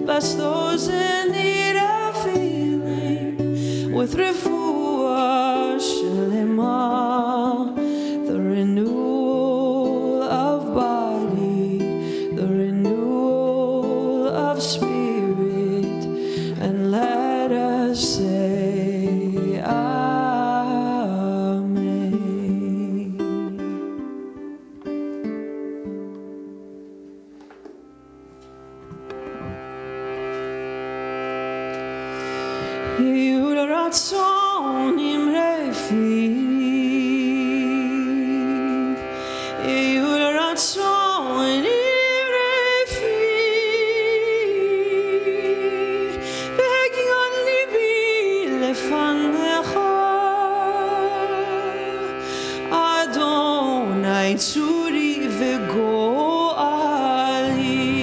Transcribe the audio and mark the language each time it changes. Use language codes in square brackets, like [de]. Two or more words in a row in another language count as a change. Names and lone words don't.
[en] Bless those in need of healing with [he] רפואה שלמה, [en] the renewal of body, the renewal of spirit, and let us say Amen. [he] יהיו לרצון אמרי פי, יהיו לרצון אמרי פי והגיון לבי לפניך אדני צורי וגואלי.